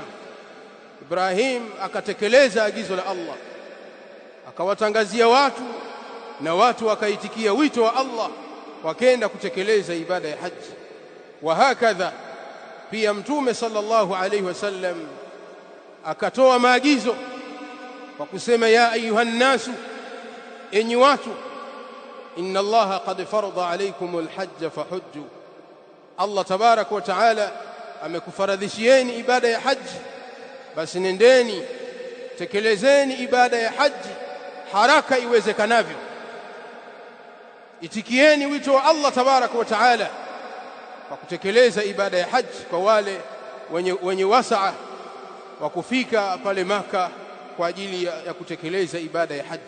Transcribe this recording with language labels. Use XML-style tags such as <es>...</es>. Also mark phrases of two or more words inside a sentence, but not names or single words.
<sw>Ibrahim akatekeleza agizo la Allah, akawatangazia watu, na watu wakaitikia wito wa Allah, wakaenda kutekeleza ibada ya haji. Wa hakadha pia mtume</sw> <ar>صلى الله عليه وسلم</ar> <sw>akatoa maagizo kwa kusema,</sw> <ar>يا أيها الناس,</ar> <sw>enyi watu,</sw> <ar>إن الله قد فرض عليكم الحج فحجوا,</ar> <sw>Allah</sw> <ar>تبارك وتعالى</ar> <sw>amekufaradhishieni ibada ya haji, basi nendeni tekelezeni ibada ya haji haraka iwezekanavyo. Itikieni wito wa Allah</sw> <ar>تبارك وتعالى</ar> <sw>kwa kutekeleza ibada ya haji kwa wale wenye wasaa wa kufika pale Maka kwa ajili ya kutekeleza ibada ya haji.</sw>